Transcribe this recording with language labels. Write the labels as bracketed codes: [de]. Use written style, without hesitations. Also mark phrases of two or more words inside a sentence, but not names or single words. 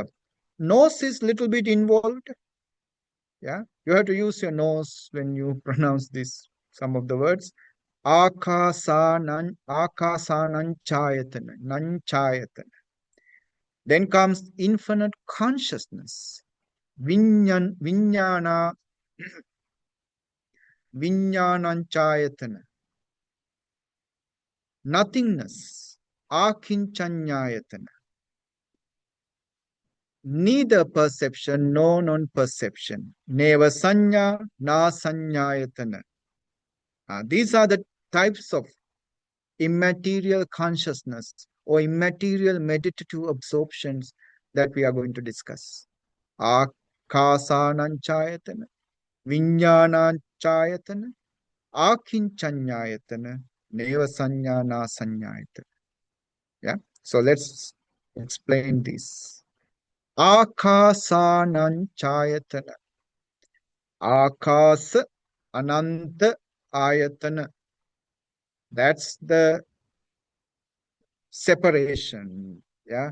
[en] Nose is little bit involved. Yeah, you have to use your nose when you pronounce this, some of the words. [pi] Akasananchayatana, nanchayatana. [en] Then comes infinite consciousness. [pi] Vinyana, vinyananchayatana. [en] Nothingness. Akinchanyayatana. Neither perception nor non-perception. [pi] Neva sanya, na sanyayatana. [en] These are the types of immaterial consciousness or immaterial meditative absorptions that we are going to discuss. [pi] Akasananchayatana, vinyananchayatana, akinchanyayatana, neva sanyana sanyayatana. [en] Yeah. So let's explain this. [pi] Akasananchayatana. Akasa ananta ayatana. [en] That's the separation. Yeah.